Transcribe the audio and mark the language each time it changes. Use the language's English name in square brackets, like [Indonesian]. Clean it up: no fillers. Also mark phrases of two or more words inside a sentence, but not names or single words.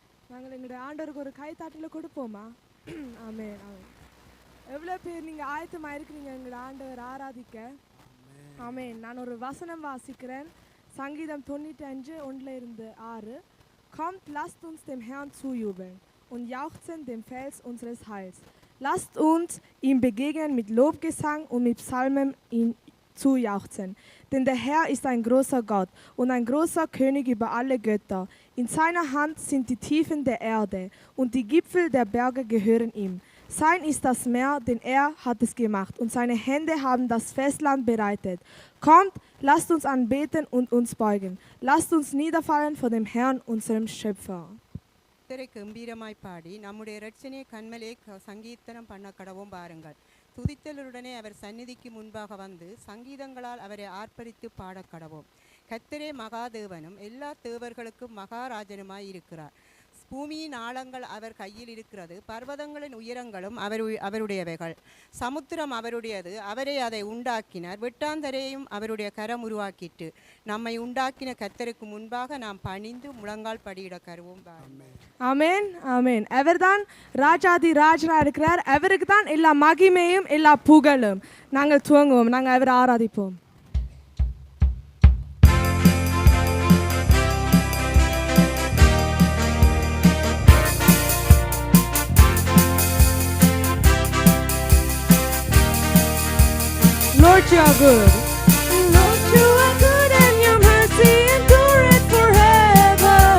[Tamil] நாங்கள் எங்களுடைய ஆண்டவருக்கு ஒரு கைத்தாட்டில் கொடுப்போமா? ஆமென் ஆமென். எவ்வளோ பேர் நீங்கள் ஆயத்தமாக இருக்கிறீங்க எங்களோட ஆண்டவர் ஆராதிக்க? ஆமென். நான் ஒரு வசனம் வாசிக்கிறேன். சங்கீதம் 95:1-6. [German] Kommt, lasst uns dem Herrn zujubeln und jauchzen dem Fels unseres Heils. Lasst uns ihm begegnen mit Lobgesang und mit Psalmen ihm zujauchzen. Denn der Herr ist ein großer Gott und ein großer König über alle Götter. In seiner Hand sind die Tiefen der Erde und die Gipfel der Berge gehören ihm. Sein ist das Meer, denn er hat es gemacht und seine Hände haben das Festland bereitet. Kommt, lasst uns anbeten und uns beugen. Lasst uns niederfallen vor dem Herrn, unserem Schöpfer. [Tamil] கம்பீரமாய் பாடி நம்முடைய இரட்சணிய கண்மலே சங்கீதனம் பண்ண கடவும் பாருங்கள். துதித்தலுடனே அவர் சந்நிதிக்கு முன்பாக வந்து சங்கீதங்களால் அவரை ஆர்ப்பரித்து பாடக் கடவோம். கர்த்தரே மகாதேவனும் எல்லா தேவர்களுக்கும் மகாராஜனுமாய் இருக்கிறார். பூமியின் ஆழங்கள் அவர் கையில் இருக்கிறது, பர்வதங்களின் உயரங்களும் அவருடையவைகள். சமுத்திரம் அவருடையது, அவரே அதை உண்டாக்கினார். வெட்டாந்தரையும் அவருடைய கரம் உருவாக்கிட்டு நம்மை உண்டாக்கின கர்த்தருக்கு முன்பாக நாம் பணிந்து முழங்கால் படியிட கருவோம். ஆமென் ஆமென். அவர்தான் ராஜாதி ராஜனா இருக்கிறார். அவருக்கு தான் எல்லா மகிமையும் எல்லா புகழும். நாங்கள் துவங்குவோம், நாங்கள் அவரை ஆராதிப்போம். [English] Lord, you are good. Lord, you are good and your mercy endureth forever.